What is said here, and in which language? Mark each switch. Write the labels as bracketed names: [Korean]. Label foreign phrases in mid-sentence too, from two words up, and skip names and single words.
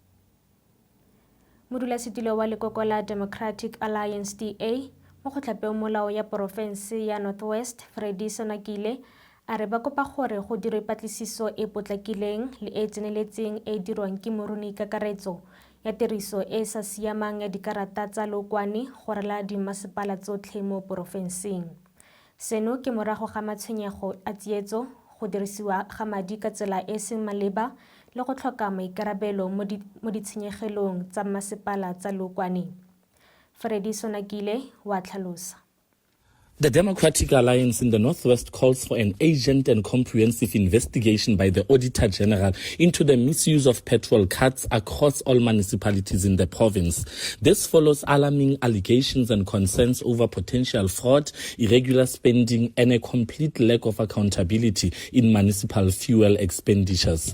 [Tswana] Modulasetilo wa lekoko la Democratic Alliance DA mo go tlhapeong molao ya porofense ya Northwest Freddy Sonakile a re ba kopa gore go dirwe patlisiso e potlakileng le e tseneletseng e dirwang ke moruni kakaretso ya tiriso e sa siamang ya dikarata tsa leokwane go rala dimmasepala tsotlhe mo porofenseng. Seno ke morago ga matshwenyego a tsietso, go dirisiwa ga madi ka tsela e seng maleba le go tlhoka maikarabelo mo ditshenyegelong tsa masepala tsa leokwane. Freddy Sonakile wa tlhalosa. [English] The Democratic Alliance in the Northwest calls for an urgent and comprehensive investigation by the Auditor General into the misuse of petrol cards across all municipalities in the province. This follows alarming allegations and concerns over potential fraud, irregular spending, and a complete lack of accountability in municipal fuel expenditures.